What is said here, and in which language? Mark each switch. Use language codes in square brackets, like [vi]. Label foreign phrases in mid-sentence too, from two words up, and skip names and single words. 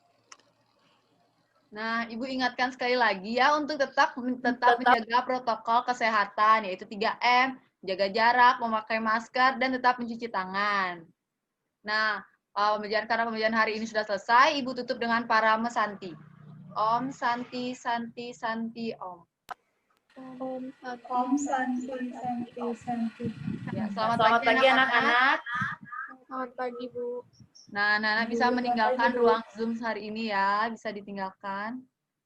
[id] Nah, Ibu ingatkan sekali lagi ya untuk tetap menjaga protokol kesehatan, yaitu 3M, jaga jarak, memakai masker, dan tetap mencuci tangan. Nah, karena pembelajaran hari ini sudah selesai, Ibu tutup dengan Parama Santi. [sa] Om Santi Santi Santi Om. Om Santi Santi Santi. [id] Ya, selamat pagi anak-anak. Selamat pagi, Bu. Nah, Nana bisa meninggalkan ruang Zoom hari ini ya, bisa ditinggalkan.